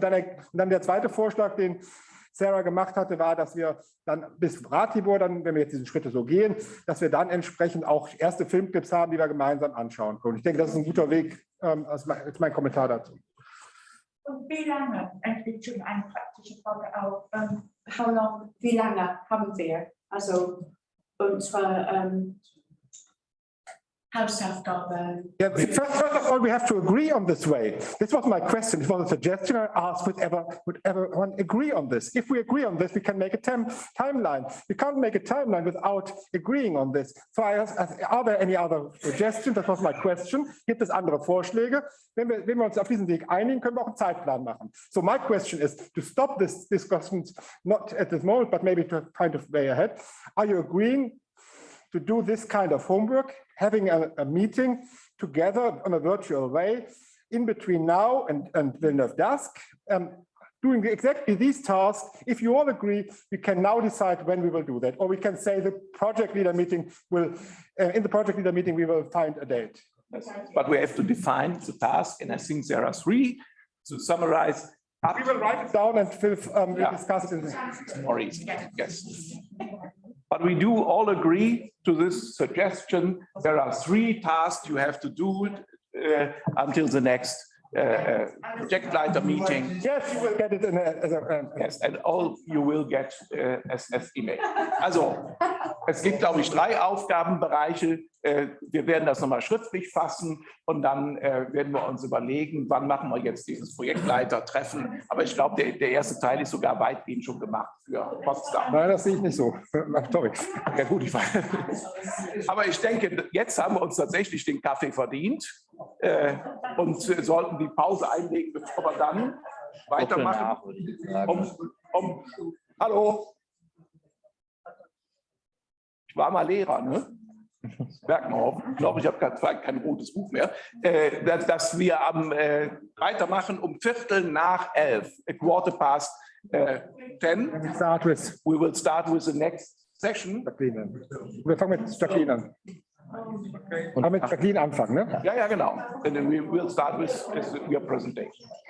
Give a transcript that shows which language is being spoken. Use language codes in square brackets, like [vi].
[de] Und dann der zweite Vorschlag, den Sarah gemacht hatte, war, dass wir dann bis Ratibor, dann, wenn wir jetzt diese Schritte so gehen, dass wir dann entsprechend auch erste Filmclips haben, die wir gemeinsam anschauen können. Ich denke, das ist ein guter Weg. Das ist mein Kommentar dazu. Und wie lange, endlich schon eine praktische Frage auch, wie lange haben wir, also unsere Hausaufgabe? [en] Yeah, first of all, we have to agree on this way. This was my question. It was a suggestion I asked, would everyone agree on this? If we agree on this, we can make a timeline. We can't make a timeline without agreeing on this. So are there any other suggestions? Das was my question. [de] Gibt es andere Vorschläge? Wenn wir uns auf diesen Weg einigen, können wir auch einen Zeitplan machen. [en] So my question is to stop this discussion, not at this moment, but maybe to kind of way ahead. Are you agreeing to do this kind of homework, having a meeting together on a virtual way in between now and Villeneuve d'Ascq, doing exactly these tasks? If you all agree, we can now decide when we will do that, or we can say the project leader meeting will, in the project leader meeting, we will find a date. But we have to define the task, and I think there are three to summarize. We will write it down and we'll discuss it in tomorrow. Yes. But we do all agree to this suggestion. There are three tasks you have to do until the next project leader meeting. Yes, you will get it in yes, and all you will get as email. [de] Also, es gibt, glaube ich, 3 Aufgabenbereiche. Wir werden das nochmal schriftlich fassen und dann werden wir uns überlegen, wann machen wir jetzt dieses Projektleitertreffen. Aber ich glaube, der erste Teil ist sogar weitgehend schon gemacht für Potsdam. Nein, das sehe ich nicht so. Sorry. Ja gut, ich weiß. Aber ich denke, jetzt haben wir uns tatsächlich den Kaffee verdient und sollten die Pause einlegen, bevor wir dann weitermachen. Hallo. Ich war mal Lehrer, ne? Merkt man auch. Ich glaube, ich habe kein rotes Buch mehr. Dass wir weitermachen um 11:15, a 10:15. [en] We will start with the next session. [de] Wir fangen mit Jacqueline an. Und mit Jacqueline anfangen, ne? Ja, ja, genau. [en] And then we will start with your presentation.